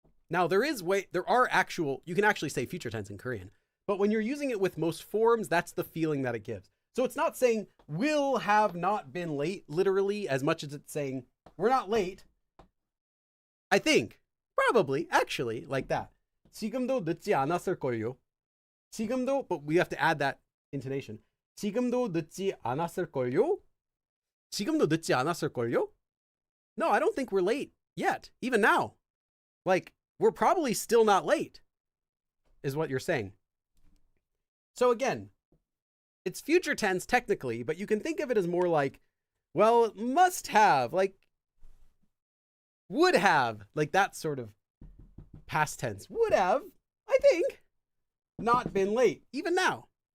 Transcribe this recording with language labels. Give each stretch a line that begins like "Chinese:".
English: Now you can actually say future tense in Korean. But when you're using it with most forms, that's the feeling that it gives. So it's not saying will have not been late, literally, as much as it's saying we're not late. I think, probably, actually, like that.
Korean: 지금도 늦지 않았을걸요.
English: 지금도, but we have to add that intonation.
Korean: 지금도 늦지 않았을걸요. 지금도 늦지 않았을걸요.
English: No, I don't think we're late yet, even now. Like, we're probably still not late, is what you're saying. So again, it's future tense technically, but you can think of it as more like, well, must have, like, would have, like that sort of past tense. Would have, I think, not been late, even now.